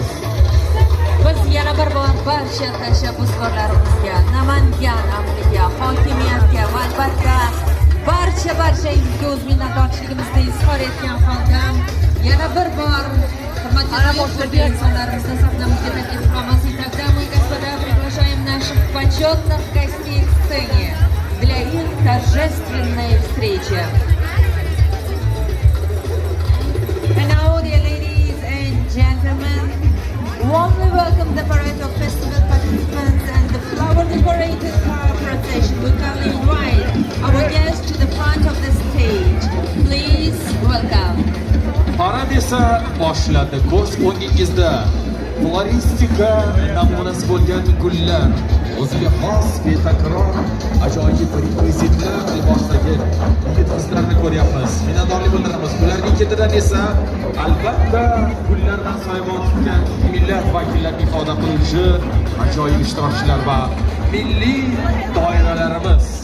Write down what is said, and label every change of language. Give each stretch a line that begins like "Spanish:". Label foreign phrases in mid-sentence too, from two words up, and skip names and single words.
Uzbek: Biz yana bir bor barcha tashabbuskorlarimizga, Namangan amiriga, hokimiyatga va albatta barchangizga o'z minnatdorchiligimizni izhor etgan holda yana bir bor hurmatli insonlarimizni sahnamizga taklif qilamiz.
Russian: И тогда мы, господа, приглашаем наших почетных гостей к сцене для их торжественной встречи.
English: And now, dear ladies and gentlemen, warmly welcome the parade of festival participants and the flower-decorated car procession. We kindly invite our guests to the front of the stage. Please welcome.
Uzbek: Parad esa boshlandi. Ko'z o'ngingizda floristika namunasi bo'lgan gullar, o'ziga xos betakror ajoyib rekvizitlar libosidagi yigit-qizlarni ko'ryapmiz. Minnatdorlik bildiramiz. Bularning ketidan esa albatta gullardan soyabon tutgan millat vakillarining ifoda qiluvchi ajoyib ishtirokchilar va milliy doiralarimiz.